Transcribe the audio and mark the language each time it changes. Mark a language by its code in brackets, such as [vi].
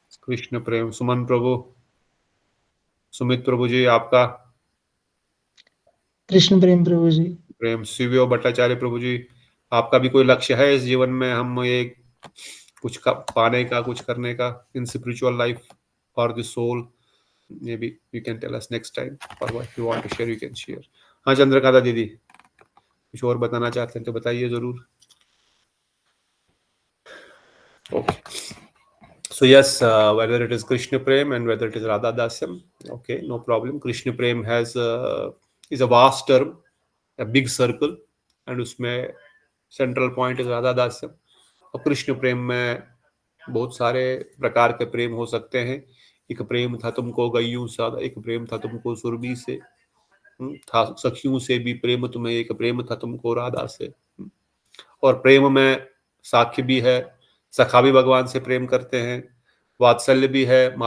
[hi] कृष्ण प्रेम। सुमन प्रभु। सुमित प्रभु जी, आपका? कृष्ण प्रेम प्रभु जी। प्रेम। शिव्यो भट्टाचार्य प्रभु जी, आपका भी कोई लक्ष्य है इस जीवन में? हम एक कुछ पाने का, कुछ करने का [en] In spiritual life for the soul? maybe you can tell us next time, or what you want to share you can share. [hi] हाँ, चंद्रकांता दीदी कुछ और बताना चाहते हैं तो बताइए जरूर। [en] Okay, so yes, whether it is Krishna Prem and whether it is Radha Dasyam, okay, no problem. Krishna Prem has is a vast term, a big circle, and उसमें central point is Radha Dasyam. [hi] और कृष्ण प्रेम में बहुत सारे प्रकार के प्रेम हो सकते हैं। एक प्रेम था तुमको गैयों सा, एक प्रेम था तुमको सुरभि से, था सखियों से भी प्रेम तुम्हें, एक प्रेम था तुमको राधा से। और प्रेम में साख्य भी है, सखा भी भगवान से प्रेम करते हैं, वात्सल्य भी है।